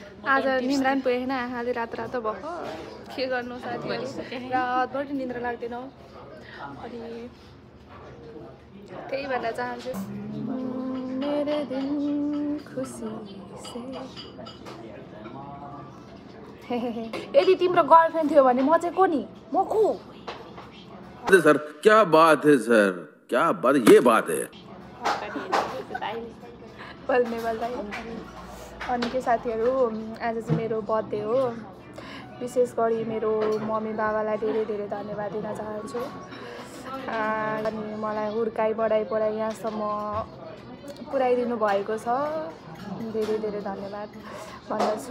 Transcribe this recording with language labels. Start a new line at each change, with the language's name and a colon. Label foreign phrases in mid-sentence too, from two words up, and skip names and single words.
Nepali: आज निन्द्रा पनि पुगेन, आँखाले रातो भएको। के गर्नु साथीहरू, रातभरि निन्द्रा लाग्दैन। अनि त्यही भन्न चाहन्छु, मेरो दिन खुसी से। यदि तिम्रो गर्लफ्रेन्ड थियो भने म चाहिँ को नि, म को?
Hindi: सर क्या बात है सर, क्या बात, ये बात है।
Nepali: अनि के साथीहरू, आज चाहिँ मेरो बर्थडे हो। विशेष गरी मेरो मम्मी बाबालाई धेरै धेरै धन्यवाद दिन चाहन्छु। अनि मलाई हुर्काइ बढाइ यहाँसम्म पुर्याइदिनु भएको छ, धेरै धेरै धन्यवाद भन्दछु।